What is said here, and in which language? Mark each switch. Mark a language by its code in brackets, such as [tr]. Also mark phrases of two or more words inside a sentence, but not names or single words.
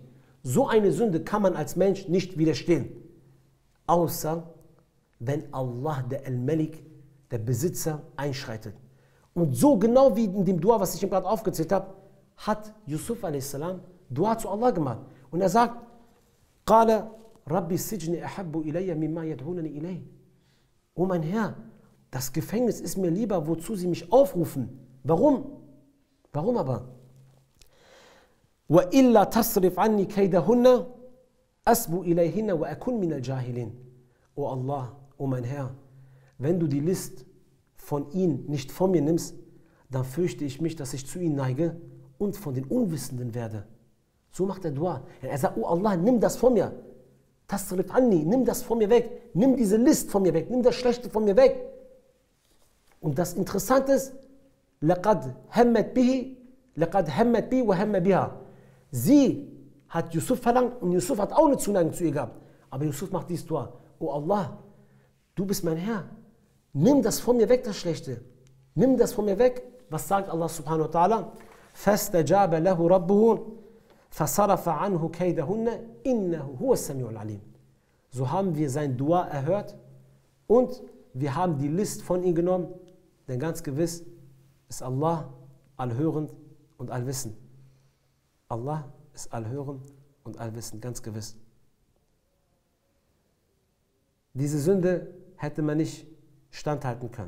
[de] So eine Sünde kann man als Mensch nicht widerstehen. Außer wenn Allah, der Al-Malik, der Besitzer, einschreitet. Und so genau wie in dem Dua, was ich ihm gerade aufgezählt habe, hat Yusuf a.s. Dua zu Allah gemacht. Und er sagt, [ar] قال رب السجن أحب إلي مما يدعونني إليه. [de] Oh mein Herr, das Gefängnis ist mir lieber, wozu sie mich aufrufen. Warum? Warum aber? [ar] وَإِلَّا تَصْرِفْ عَنِّي كَيْدَهُنَّ أَسْبُ إِلَيْهِنَّ وَأَكُنْ مِنَ الْجَاهِلِينَ. [de] O Allah, o mein Herr, wenn du die List von ihnen nicht von mir nimmst, dann fürchte ich mich, dass ich zu ihnen neige und von den Unwissenden werde. So macht er Dua. Er sagt, oh Allah, nimm das von mir. [ar] تصرف عني, [de] nimm das von mir weg. Nimm diese List von mir weg. Nimm das Schlechte von mir weg. Und das Interessante ist, [ar] لَقَدْ هَمَّتْ بِهِ وَهَمَّ بِهَا. [de] Sie hat Yusuf verlangt und Yusuf hat auch eine Zuneigung zu ihr gehabt. Aber Yusuf macht dies Dua. Oh Allah, du bist mein Herr. Nimm das von mir weg, das Schlechte. Nimm das von mir weg. Was sagt Allah [ar] سبحانه وتعالى? فَاسْتَجَابَ لَهُ رَبُّهُ فَصَرَفَ عَنْهُ كَيْدَهُنَّ إِنَّهُ هُوَ السَّمِيعُ الْعَلِيمُ. [de] So haben wir sein Dua erhört und wir haben die List von ihm genommen, denn ganz gewiss ist Allah allhörend und allwissend. Allah ist allhörend und allwissend, ganz gewiss. Diese Sünde hätte man nicht standhalten können.